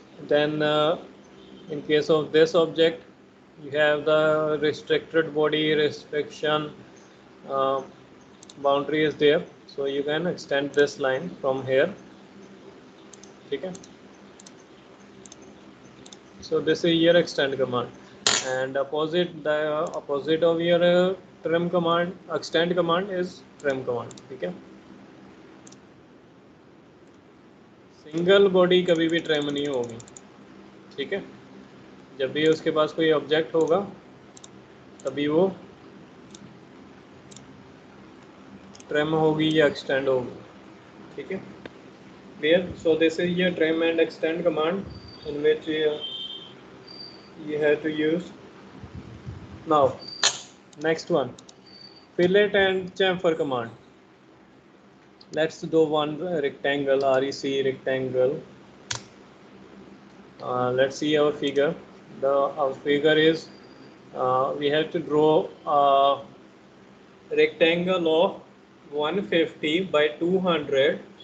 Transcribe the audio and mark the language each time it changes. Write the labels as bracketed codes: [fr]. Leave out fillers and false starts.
[en] then in case of this object you have the restricted body restriction boundary is there, so you can extend this line from here, [hi] ठीक है। [en] so this is your extend command, and the opposite of your trim command, extend command is trim command, [hi] ठीक है। Single body कभी भी trim नहीं होगी, ठीक है। जब भी उसके पास कोई ऑब्जेक्ट होगा तभी वो ट्रिम होगी या एक्सटेंड होगी, ठीक है। [en] Clear. So this is your trim and extend command in which you have to use. Now next one, fillet and chamfer command. Let's do one rectangle, rec rectangle. Let's see our figure. Our figure is we have to draw a rectangle of 150 by 200.